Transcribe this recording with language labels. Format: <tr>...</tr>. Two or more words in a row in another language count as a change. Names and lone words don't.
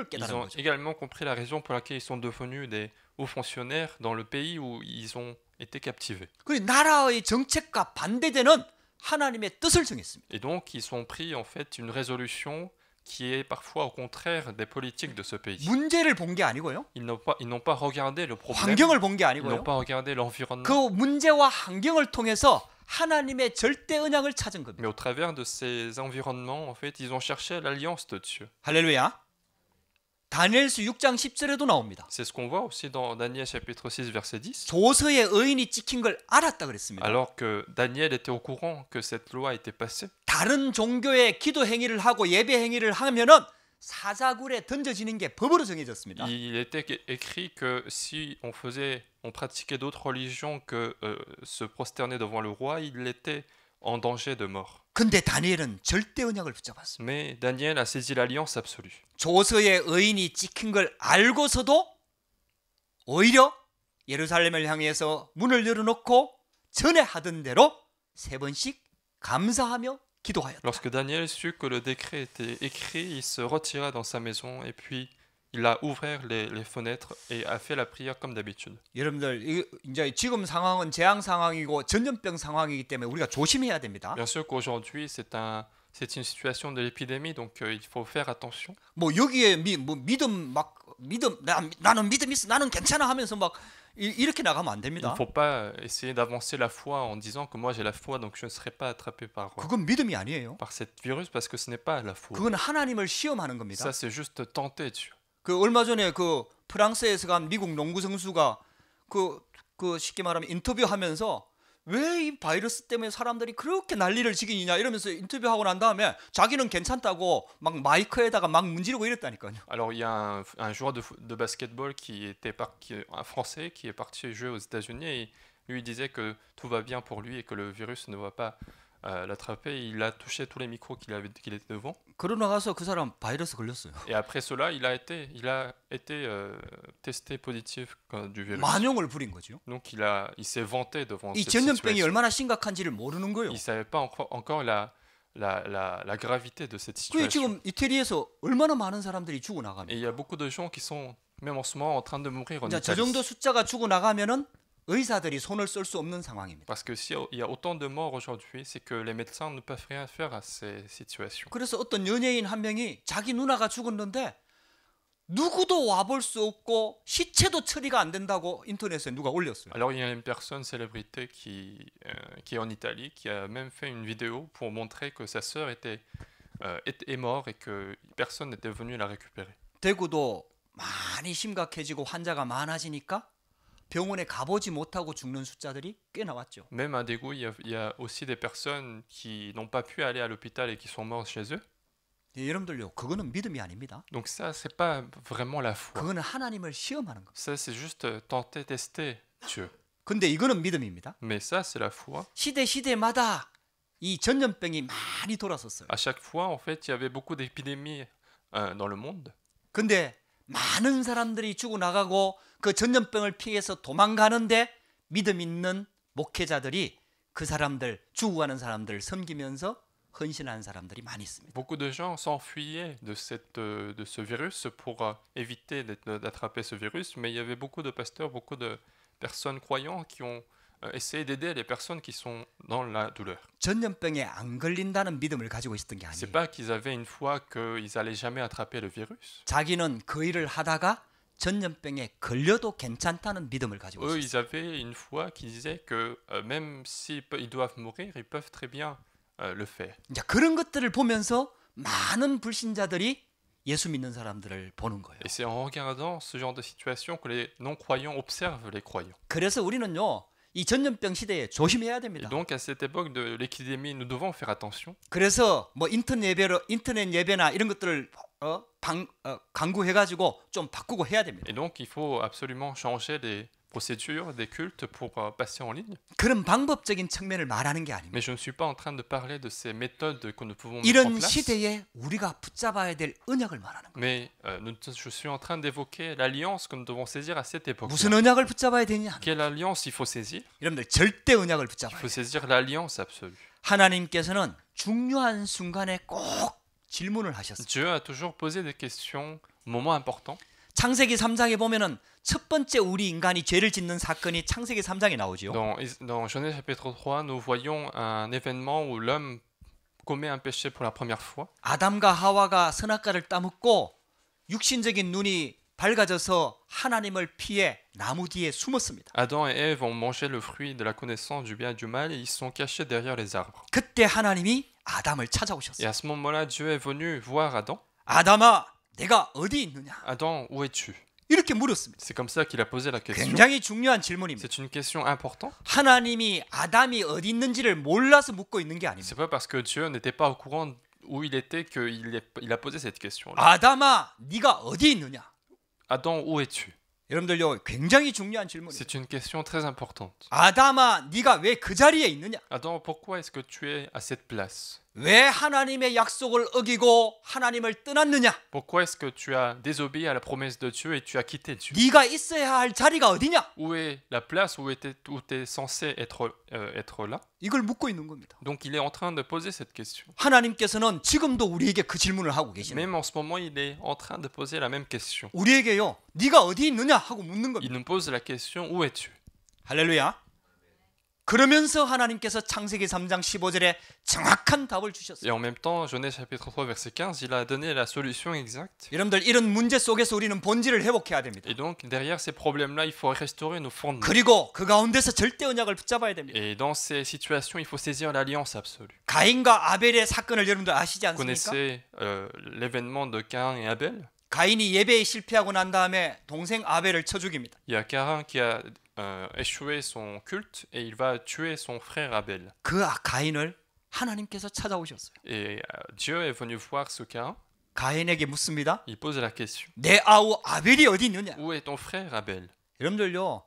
<fr>Ils</fr> <ko>깨달은</ko> <fr>ont</fr> <ko>거죠.</ko> <fr>également compris la raison pour laquelle ils sont devenus des hauts fonctionnaires dans le pays où ils ont été captivés.</fr> <ko>그 나라의 정책과 반대되는 하나님의 뜻을 정했습니다.</ko> <fr>Et donc, ils ont pris en fait une résolution qui est parfois au contraire des politiques de ce pays.</fr> <ko>문제를 본 게 아니고요.</ko> <fr>Ils n'ont pas regardé le problème,</fr> <ko>환경을 본 게</ko> <fr>ils n'ont</fr> <ko>아니고요.</ko> <fr>pas regardé l'environnement,</fr> <ko>그 문제와 환경을 통해서 하나님의 절대 언약을 찾은 겁니다.</ko> <fr>mais au travers de ces environnements, en fait, ils ont cherché l'alliance de Dieu.</fr> <ko>할렐루야. 다니엘서 6장 10절에도 나옵니다.</ko> <fr>C'est ce qu'on voit aussi dans Daniel chapitre 6 verset 10.</fr> <ko>조서의 의인이 찍힌 걸 알았다 그랬습니다.</ko> <fr>Alors que Daniel était au courant que cette loi était passée,</fr> <ko>다른 종교의 기도 행위를 하고 예배 행위를 하면은 사자굴에 던져지는 게 법으로 정해졌습니다.</ko> <fr>il était écrit que si on pratiquait d'autres religions que se prosterner devant le roi, il était en danger de mort.</fr> <ko>근데 다니엘은 절대 언약을 붙잡았습니다.</ko> <fr>Mais Daniel a saisi l'alliance absolue.</fr> <ko>조서의 의인이 찍힌 걸 알고서도 오히려 예루살렘을 향해서 문을 열어놓고 전에 하던 대로 3번씩 감사하며 기도하였다.</ko> <fr>Lorsque Daniel sut que le décret était écrit, il se retira dans sa maison et puis il a ouvert les fenêtres et a fait la prière comme d'habitude.</fr> <ko>여러분들 이제 지금 상황은 재앙 상황이고 전염병 상황이기 때문에 우리가 조심해야 됩니다.</ko> <fr>Bien sûr qu'aujourd'hui c'est une situation de l'épidémie, donc il faut faire attention.</fr> <ko>뭐 여기에 믿음 나는 믿음 있어 나는 괜찮아 하면서 막 이렇게 나가면 안</ko> <fr>Il</fr> <ko>됩니다.</ko> <fr>ne faut pas essayer d'avancer la foi en disant que moi j'ai la foi donc je ne serai pas attrapé</fr> <ko>그건 믿음이 아니에요.</ko> <fr>par cette virus parce que ce n'est pas la foi.</fr> <ko>그건 하나님을 시험하는 겁니다.</ko> <fr>Ça c'est juste tenter Dieu.</fr> <ko>그 얼마 전에 그 프랑스에서 간 미국 농구 선수가 그 쉽게 말하면 인터뷰하면서 왜 이 바이러스 때문에 사람들이 그렇게 난리를 지기냐 이러면서 인터뷰하고 난 다음에 자기는 괜찮다고 막 마이크에다가 막 문지르고 이랬다니까요.</ko> <fr>Alors il y a un joueur de basketball un Français qui est parti jouer aux États-Unis et lui disait que tout va bien pour lui et que le virus ne va pas l'attraper, il a touché tous les micros qu'il était devant.</fr> <ko>그러고 나가서 그 사람 바이러스 걸렸어요.</ko> <fr>Et après cela, il a été testé positif du virus.</fr> <ko>만용을 부린 거죠.</ko> <fr>Donc il s'est vanté devant</fr> <ko>이</ko> <fr>cette</fr> <ko>전염병이</ko> <fr>situation.</fr> <ko>얼마나 심각한지를 모르는 거예요.</ko> <fr>Il ne savait pas encore la gravité de cette</fr> <ko>그</ko> <fr>situation.</fr> <ko>지금 이태리에서 얼마나 많은 사람들이 죽어</ko> <fr>Et</fr> <ko>나갑니다.</ko> <fr>il y a beaucoup de gens qui sont, même en ce moment, en train de mourir en</fr> <ko>자, 저</ko> <fr>Italie.</fr> <ko>정도 숫자가 죽어 나가면은 의사들이 손을 쓸 수 없는 상황입니다.</ko> <fr>Parce que s'il y a autant de morts aujourd'hui, c'est que les médecins ne peuvent rien faire à ces situations.</fr> <ko>그래서 어떤 연예인 한 명이 자기 누나가 죽었는데 누구도 와볼 수 없고 시체도 처리가 안 된다고 인터넷에 누가 올렸어요.</ko> <fr>Alors il y a une personne célébrité qui est en Italie, qui a même fait une vidéo pour montrer que sa sœur est morte et que personne n'était venu la récupérer.</fr> <ko>대구도 많이 심각해지고 환자가 많아지니까 병원에 가보지 못하고 죽는 숫자들이 꽤 나왔죠.</ko> <fr>Même à Daegu, il y a aussi des personnes qui n'ont pas pu aller à l'hôpital et qui sont mortes chez eux.</fr> <ko>예, 여러분들요, 그거는 믿음이 아닙니다.</ko> <fr>Donc ça, c'est pas vraiment la foi.</fr> <ko>그거는 하나님을 시험하는 겁니다.</ko> <fr>Ça, c'est juste tenter, tester Dieu.</fr> <ko>근데 이거는 믿음입니다.</ko> <fr>Mais ça, c'est la foi.</fr> <ko>시대마다 이 전염병이 많이 돌았었어요.</ko> <fr>À chaque fois, en fait, il y avait beaucoup d'épidémies dans le monde.</fr> <ko>근데 많은 사람들이 죽어나가고 그 전염병을 피해서 도망가는데 믿음 있는 목회자들이 그 사람들, 죽어가는 사람들을 섬기면서 헌신하는 사람들이 많이 있습니다.</ko> <fr>Beaucoup de gens s'enfuyaient de ce virus pour éviter d'attraper ce virus, mais il y avait beaucoup de pasteurs, beaucoup de personnes croyantes qui ont essayé d'aider les personnes qui sont dans la douleur.</fr> <ko>전염병에 안 걸린다는 믿음을 가지고 있었던 게</ko> <fr>C'est</fr> <ko>아니에요.</ko> <fr>pas qu'ils avaient une foi qu'ils allaient jamais attraper le virus.</fr> <ko>자기는 그 일을 하다가 전염병에 걸려도 괜찮다는 믿음을 가지고</ko> <fr>Eux,</fr> <ko>있었어요.</ko> <fr>ils avaient une foi qui disait que même s'ils doivent mourir, ils peuvent très bien le faire.</fr> <ko>이제 그런 것들을 보면서 많은 불신자들이 예수 믿는 사람들을 보는 거예요.</ko> <fr>Et c'est en regardant ce genre de situation que les non-croyants observent les croyants.</fr> <ko>그래서 우리는요, 이 전염병 시대에 조심해야</ko> <fr>Et</fr> <ko>됩니다.</ko> <fr>donc, à cette époque de l'épidémie, nous devons faire attention.</fr> <ko>그래서 뭐 인터넷 예배나 이런 것들을 강구해가지고 좀 바꾸고 해야 됩니다.</ko> <fr>Et donc, il faut absolument changer les procédures des cultes pour passer en ligne.</fr> <ko>그런 방법적인 측면을 말하는 게 아닙니다.</ko> <fr>Mais je ne suis pas en train de parler de ces méthodes que nous pouvons mettre en</fr> <ko>이런</ko> <fr>place.</fr> <ko>시대에 우리가 붙잡아야 될 언약을 말하는 거예요.</ko> <fr>Mais je suis en train d'évoquer l'alliance que nous devons saisir à cette époque.</fr> <ko>무슨 언약을 붙잡아야 되냐?</ko> <fr>Quelle alliance il faut saisir?</fr> <ko>여러분들 절대 언약을</ko> <fr>Il</fr> <ko>붙잡아야</ko> <fr>faut</fr> <ko>돼요.</ko> <fr>saisir l'alliance absolue.</fr> <ko>하나님께서는 중요한 순간에 꼭 질문을 하셨어요.</ko> <fr>Dieu a toujours posé des questions au moment important.</fr> <ko>창세기 3장에 보면은 첫 번째 우리 인간이 죄를 짓는 사건이 창세기 3장에 나오죠.</ko> <fr>Dans Genèse chapitre 3, nous voyons un événement où l'homme commet un péché pour la première fois.</fr> <ko>아담과 하와가 선악과를 따먹고 육신적인 눈이 밝아져서 하나님을 피해 나무 뒤에 숨었습니다.</ko> <fr>Adam et Ève ont mangé le fruit de la connaissance du bien et du mal et ils sont cachés derrière les arbres.</fr> <ko>그때 하나님이 아담을</ko> <fr>Et</fr> <ko>찾아오셨어요.</ko> <fr>à ce moment-là, Dieu est venu voir Adam.</fr> <ko>아담아, 내가 어디 있느냐?</ko> <fr>Adam, où es-tu?</fr> <ko>이렇게 물었습니다.</ko> <fr>C'est comme ça qu'il a posé la question.</fr> <ko>굉장히 중요한 질문입니다.</ko> <fr>C'est une question importante.</fr> <ko>하나님이 아담이 어디 있는지를 몰라서 묻고 있는 게 아닙니다.</ko> <fr>C'est pas parce que Dieu n'était pas au courant où il était qu'il a posé cette question.</fr> <ko>아담아, 네가 어디 있느냐?</ko> <fr>Adam, où es-tu?</fr> <ko>여러분들요, 굉장히 중요한 질문이에요.</ko> <fr>C'est une question très importante.</fr> <ko>아담아, 네가 왜 그 자리에 있느냐?</ko> <fr>Adam, pourquoi est-ce que tu es à cette place?</fr> <ko>왜 하나님의 약속을 어기고 하나님을 떠났느냐?</ko> <fr>Pourquoi est-ce que tu as désobéi à la promesse de Dieu et tu as quitté Dieu?</fr> <ko>네가 있어야 할 자리가 어디냐?</ko> <fr>Où est la place où tu es censé être là?</fr> <ko>이걸 묻고 있는 겁니다.</ko> <fr>Donc il est en train de poser cette question.</fr> <ko>하나님께서는 지금도 우리에게 그 질문을 하고 계시는 거예요.</ko> <fr>Même en ce moment, il est en train de poser la même question.</fr> <ko>우리에게요, 네가 어디 있느냐 하고 묻는</ko> <fr>Il</fr> <ko>겁니다.</ko> <fr>nous pose la question, où es-tu?</fr> <ko>할렐루야. 그러면서 하나님께서 창세기 3장 15절에 정확한 답을</ko> <fr>Et</fr> <ko>주셨어요.</ko> <fr>en même temps, Genèse chapitre 3 verset 15, il a donné la solution exacte.</fr> <ko>여러분들, 이런 문제 속에서 우리는 본질을 회복해야 됩니다.</ko> <fr>Et donc derrière ces problèmes-là, il faut restaurer nos fondements.</fr> <ko>그리고 그 가운데서 절대 언약을 붙잡아야 됩니다.</ko> <fr>Et dans ces situations, il faut saisir l'alliance absolue.</fr> <ko>가인과 아벨의 사건을 여러분들 아시지</ko> <fr>Vous</fr> <ko>않습니까?</ko> <fr>connaissez l'événement de Caïn et Abel?</fr> <ko>가인이 예배에 실패하고 난 다음에 동생 아벨을 쳐 죽입니다.</ko> <fr>Il y a Caïn qui a échoué son culte et il va tuer son frère Abel.</fr> <ko>그 가인을 하나님께서 찾아오셨어요.</ko> <fr>Et Dieu est venu voir ce Caïn.</fr> <ko>가인에게 묻습니다.</ko> <fr>Il pose la question.</fr> <ko>내 아우 아벨이 어디 있느냐?</ko> <fr>Où est ton frère Abel?</fr>